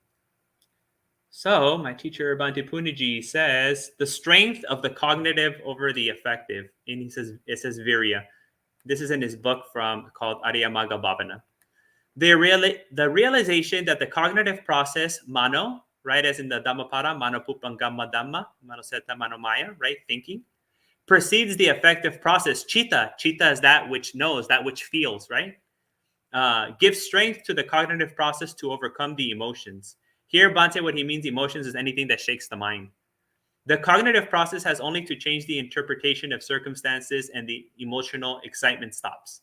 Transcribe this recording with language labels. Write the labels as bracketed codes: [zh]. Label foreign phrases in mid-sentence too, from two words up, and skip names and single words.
[en] So my teacher Bhante Puniji says the strength of the cognitive over the affective, and it says Viriya. This is in his book called Arya Magga Bhavana. The realization that the cognitive process, mano, right, as in the Dhammapada, [pi] mano pupangama dhamma, mano seta mano maya, [en] right, thinking, precedes the affective process, chitta. Chitta is that which knows, that which feels, right? Gives strength to the cognitive process to overcome the emotions. Here, Bhante, what he means emotions is anything that shakes the mind. The cognitive process has only to change the interpretation of circumstances and the emotional excitement stops.